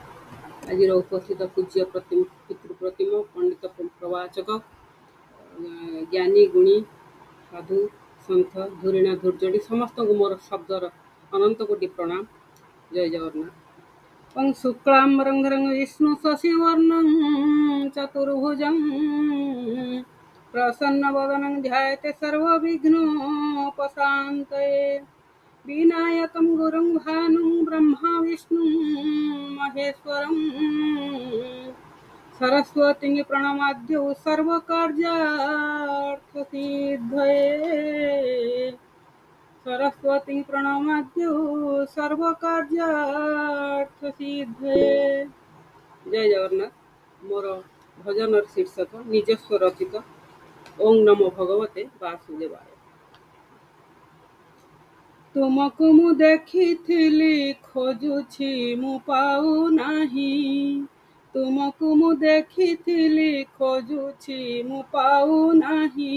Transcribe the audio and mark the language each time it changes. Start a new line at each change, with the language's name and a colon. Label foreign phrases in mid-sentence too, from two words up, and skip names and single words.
Odia: ଆଜିର ଉପସ୍ଥିତ ପୂଜ୍ୟ ପିତୃ ପ୍ରତିମ ପଣ୍ଡିତ ପ୍ରବାଚକ ଜ୍ଞାନୀ ଗୁଣୀ ସାଧୁ ସନ୍ଥ ଧୁରିଣା ଧୂର୍ଜଡ଼ି ସମସ୍ତଙ୍କୁ ମୋର ଶବ୍ଦର ଅନନ୍ତ କୋଟି ପ୍ରଣାମ। ଜୟ ଜଗନ୍ନାଥ।
Sanskrit: ଓଂ ଶୁକ୍ଲାମ୍ବରଂ ଧରଂ ବିଷ୍ଣୁ ଶଶିବର୍ଣ୍ଣଂ ଚତୁର୍ଭୁଜଂ ପ୍ରସନ୍ନବଦनं ଧ୍ୟାୟତେ ସର୍ବବିଘ୍ନୋପଶାନ୍ତये विनायकं गुरुं भानुं ब्रह्मा विष्णुं महेश्वरं सरस्वतीं प्रणमाद्यौ सर्वकार्यार्थसिद्धये सरस्वतीं प्रणमाद्यौ सर्वकार्यार्थसिद्धये।
Odia: ଜୟ ଜଗନ୍ନାଥ। ମୋର ଭଜନର ଶୀର୍ଷକ ନିଜସ୍ୱ ରଚିତ
Sanskrit: ଓಂ ନମୋ ଭଗବତେ ବାସୁଦେବାୟ।
Odia: ତୁମକୁ ମୁଁ ଦେଖିଥିଲି ଖୋଜୁଛି ମୁଁ ପାଉନାହିଁ, ତୁମକୁ ମୁଁ ଦେଖିଥିଲି ଖୋଜୁଛି ମୁଁ ପାଉନାହିଁ।